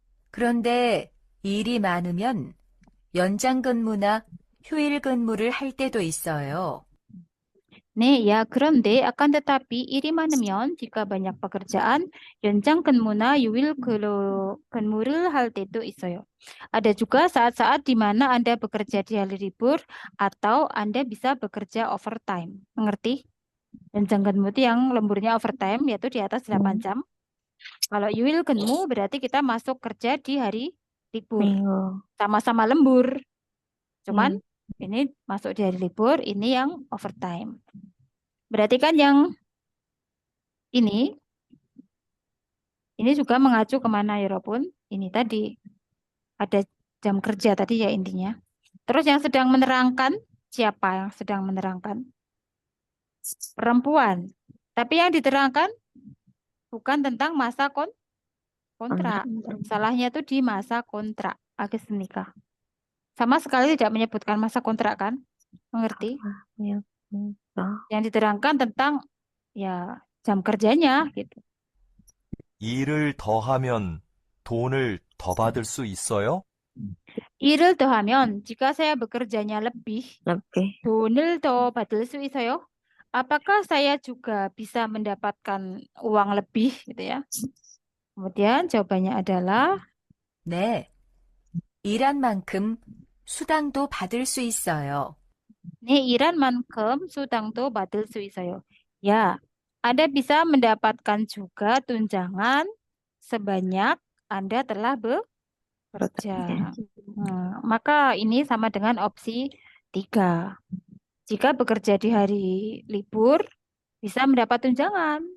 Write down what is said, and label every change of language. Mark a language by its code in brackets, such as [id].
[ko] 그런데 일이 많으면 연장 근무나 휴일 근무를 할 때도 있어요. 네, [id] ya [ko] 그런데 [id] akan tetapi [ko] 일이 많으면 [id] jika banyak pekerjaan [ko] 연장 근무나 유일 근무를 할 때도 있어요. [id] Ada juga saat-saat di mana Anda bekerja di hari libur atau Anda bisa bekerja overtime. Mengerti? 연장 근무 itu yang lemburnya overtime yaitu di atas 8 jam. Kalau yuil 근무 berarti kita masuk kerja di hari libur. Sama-sama lembur. Cuman ini masuk di hari libur, ini yang overtime. Berarti kan yang ini juga mengacu kemana ya Robun? Ini tadi ada jam kerja tadi ya intinya. Terus yang sedang menerangkan, siapa yang sedang menerangkan? Perempuan. Tapi yang diterangkan bukan tentang masa kontrak. Salahnya itu di masa kontrak. Agis nikah. Sama sekali tidak menyebutkan masa kontrak kan? Mengerti? Yang diterangkan tentang ya jam kerjanya gitu. [ko] 일을 더 하면 돈을 더 받을 수 있어요? 일을 더하면 [id] jika saya bekerjanya lebih, [ko] 돈을 더 받을 수 있어요? [id] apakah saya juga bisa mendapatkan uang lebih gitu ya? Kemudian jawabannya adalah [ko] 네. 일한 만큼 수당도 받을 수 있어요. 네, 일한 만큼 수당도 받을 수 있어요. [id] Ya, Anda bisa mendapatkan juga tunjangan sebanyak Anda telah bekerja. Maka ini sama dengan opsi 3. Jika bekerja di hari libur, bisa mendapat tunjangan.